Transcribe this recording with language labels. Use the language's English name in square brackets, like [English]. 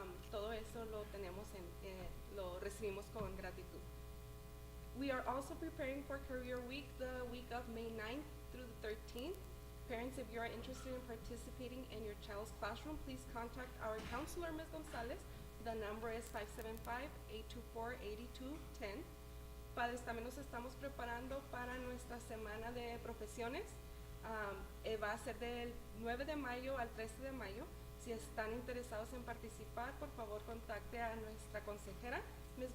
[Spanish] Todo eso lo tenemos lo recibimos con gratitud. [English] We are also preparing for Career Week, the week of May 9th through the 13th. Parents, if you are interested in participating in your child's classroom, please contact our counselor, Ms. Gonzalez. The number is 575-824-8210. [Spanish] Padres, también nos estamos preparando para nuestra semana de profesiones. Va a ser del 9 de mayo al 13 de mayo. Si están interesados en participar, por favor contacte a nuestra consejera, Ms.